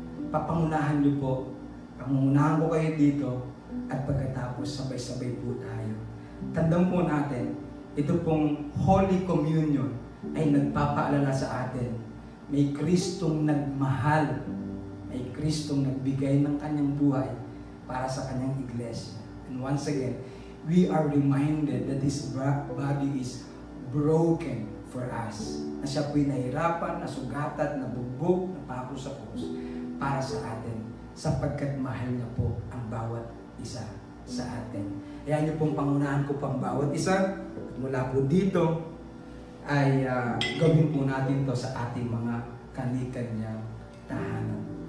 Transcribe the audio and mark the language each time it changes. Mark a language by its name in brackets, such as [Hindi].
[Filipino] Papangunahan niyo po, pangunahan ko kayo dito at pagkatapos sabay-sabay po tayo. Tandaan po natin, ito pong Holy Communion ay nagpapaalala sa atin, may Kristong nagmahal, may Kristong nagbigay ng kanyang buhay para sa kanyang iglesia. [English] And once again, we are reminded that His body is broken for us. [Filipino] Na siya po'y nahirapan, nasugatan, nabugbog, napako sa krus para sa atin, sapagkat mahal niya po ang bawat isa sa atin. Kaya niyo pong pangunahan ko pang bawat isa. At mula po dito ay gawin po natin to sa ating mga kani-kanyang tahanan.